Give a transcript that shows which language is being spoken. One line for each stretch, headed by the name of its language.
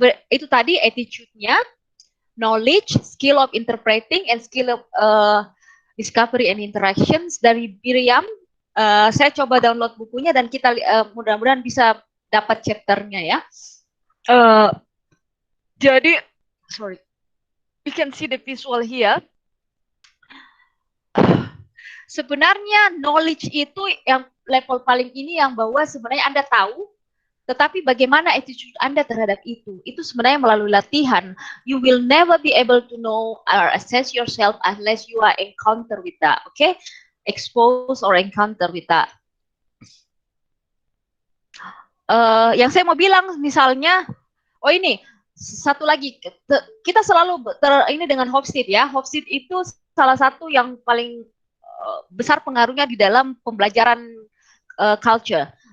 Indonesian: Itu tadi
English: attitude-nya, knowledge, skill of interpreting, and skill of discovery and interactions
Indonesian: dari Miriam. Saya coba download bukunya dan kita mudah-mudahan bisa dapat chapternya ya.
English: Jadi, sorry, you can see the visual here.
Indonesian: Sebenarnya knowledge itu yang level paling ini yang bahwa sebenarnya Anda tahu, tetapi bagaimana attitude Anda terhadap itu sebenarnya melalui latihan.
English: You will never be able to know or assess yourself unless you are encounter with that, okay? Expose or encounter with that.
Indonesian: Yang saya mau bilang misalnya, oh ini satu lagi, kita selalu ini dengan Hofstede ya. Hofstede itu salah satu yang paling besar pengaruhnya di dalam pembelajaran culture.